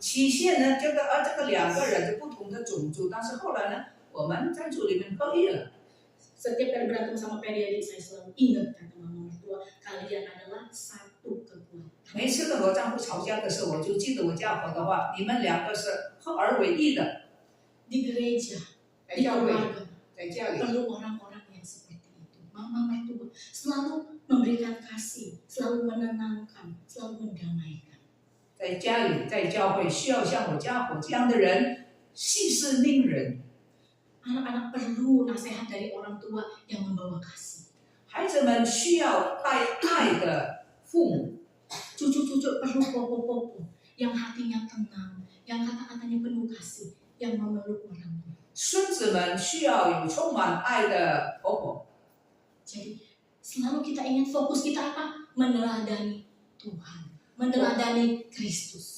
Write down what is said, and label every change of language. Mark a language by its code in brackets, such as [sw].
[zh] 起先呢，这个两个人是不同的种族，但是后来呢，我们在主里面合一了。 [id] Setiap kali berantem sama Periadi, saya selalu ingat kata mama mertua, kalian adalah satu kekuatan. [zh] 每次跟我丈夫吵架的时候，我就记得我家婆的话，你们两个是合而为一的。 [id] di gereja, [zh] 在 [id] di [zh] 教会， [id] keluarga. [zh] 在家里， [id] Perlu orang-orang yang seperti itu. Mama mertua selalu memberikan kasih, selalu menenangkan, selalu mendamaikan. [zh] 在家里，在教会需要像我家伙这样的人，息事宁人。 [id] Anak-anak perlu nasihat dari orang tua yang membawa kasih. [zh] 孩子们需要带爱的父母， [id] Cucu-cucu perlu popo-popo yang hatinya tenang, yang kata-katanya penuh kasih, yang memeluk orang tua. [zh] 孙子们需要有充满爱的婆婆。 [id] Jadi selalu kita ingat fokus kita apa? Meneladani Tuhan, meneladani Kristus.